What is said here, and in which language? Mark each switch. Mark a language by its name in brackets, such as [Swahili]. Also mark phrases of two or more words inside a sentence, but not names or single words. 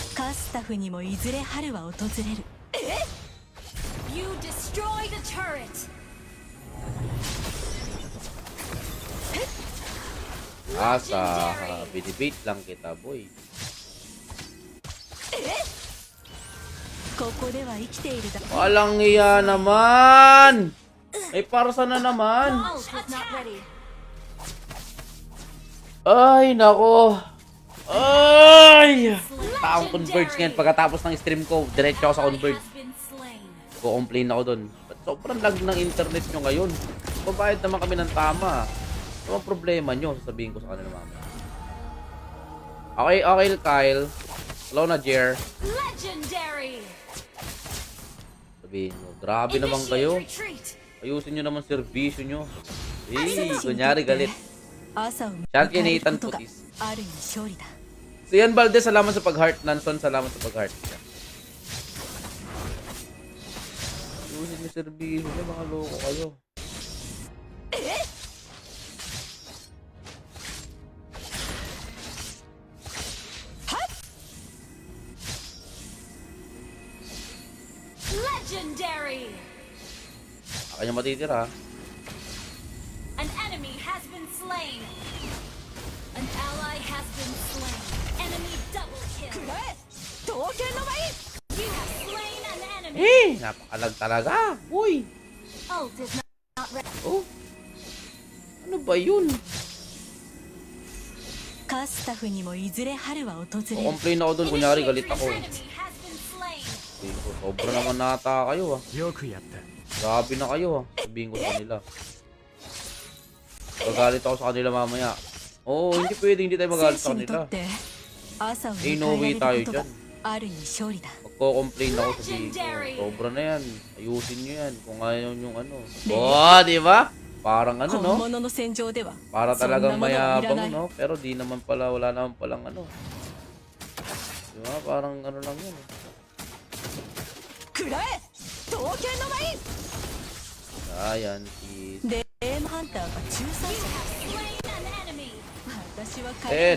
[Japanese] カスタフにもいずれ春は訪れる。 [English] You destroyed a turret. [Filipino] Asa, binibait lang kita, boy. [Japanese] ここでは生きているだ。 [Filipino] Walang iya naman! Ay, parsa na naman. [English] Ult is not ready. [Filipino] Ay, nako. Ay! Taong converge ngayon. Pagkatapos ng stream ko, diretso ako sa converge. [English] Has been slain. [Filipino] Ko-complain ako dun. Ba't sobrang lag ng internet nyo ngayon? Babayad naman kami ng tama. Ano ang problema nyo? Sasabihin ko sa kanila mamaya. Okay, Kyle. Hello na, Jer. [English] Legendary. [Filipino] Sabihin nyo, grabe naman kayo. [English] Retreat. [Filipino] Ayusin nyo naman servisyo nyo. Eh, kunyari galit. [Japanese] 朝を迎 [Filipino] Shout kay [Japanese] える [Filipino] Nathan [Japanese] ことが [Filipino] Putis. [Japanese] ある意味勝利だ。 [Filipino] So yan, Valdez, salamat sa pag-heart. Nanson, salamat sa pag-heart. Ayusin nyo servisyo nyo, mga loko kayo. [English] Legendary. [Filipino] Akin yung matitira. [English] An enemy has been slain. An ally has been slain. Enemy double kill. [Japanese] 刀剣の舞 [English] You have slain an enemy. [Filipino] Eh, napakalag talaga. Uy. [English] Ult is not ready. [Filipino] Oh. Ano ba yun? [Japanese] カスタフにもいずれ春は訪れる。 [Filipino] Complain ako dun, kunyari galit [English] Initiate [Filipino] ako. [English] retreat. Enemy has been slain. [Filipino] Sabihin ko, sobra naman nata kayo ah. [Japanese] よくやった [Filipino] Grabe na kayo ah. Sabihin ko sa kanila. Magalit ako sa kanila mamaya. Oo, hindi pwede, hindi tayo [Japanese] 選 [Filipino] magalit sa [Japanese] 手にと [Filipino] kanila. [Japanese] って朝を [Filipino] Eh, no [Japanese] 迎 [Filipino] way [Japanese] えら [Filipino] tayo [Japanese] れることが [Filipino] dyan. [Japanese] ある意味勝利だ。 [Filipino] Magko-complain ako sa video. [English] Legendary. [Filipino] Sobra na yan. Ayusin nyo yan. Kung ayaw yung ano. Oh, di ba? Parang ano, [Japanese] 本 [Filipino] no? [Japanese] 物の戦場では [Filipino] Para [Japanese] そんな [Filipino] talagang [Japanese] ものはいらな [Filipino] mayabang, [Japanese] い。 [Filipino] no? Pero di naman pala, wala naman palang ano. Di ba? Parang ano lang yan. Eh. [Japanese] くらえ刀剣の舞 [Filipino] Ayan, sis. [Japanese] デームハンターが仲裁 [English] You [Japanese] 者。 [English] have slain an enemy. [Japanese] 私は彼